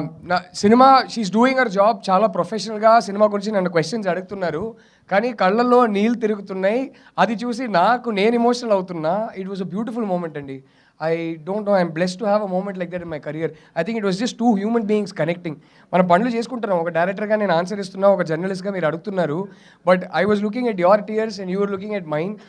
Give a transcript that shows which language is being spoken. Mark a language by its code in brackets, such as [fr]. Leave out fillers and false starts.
[te] నా cinema [en] she's doing our job, [te] చాలా ప్రొఫెషనల్గా సినిమా గురించి నన్ను క్వశ్చన్స్ అడుగుతున్నారు, కానీ కళ్ళల్లో నీళ్ళు తిరుగుతున్నాయి. అది చూసి నేను ఎమోషనల్ అవుతున్నా. [en] it was a beautiful moment [te] అండి. [en] I don't know, I'm blessed to have a moment like that in my career. I think it was just two human beings connecting. [te] మనం పనులు చేసుకుంటున్నాం, ఒక డైరెక్టర్గా నేను ఆన్సర్ ఇస్తున్నా, ఒక జర్నలిస్ట్గా మీరు అడుగుతున్నారు. [en] But I was looking at your tears and you were looking at mind.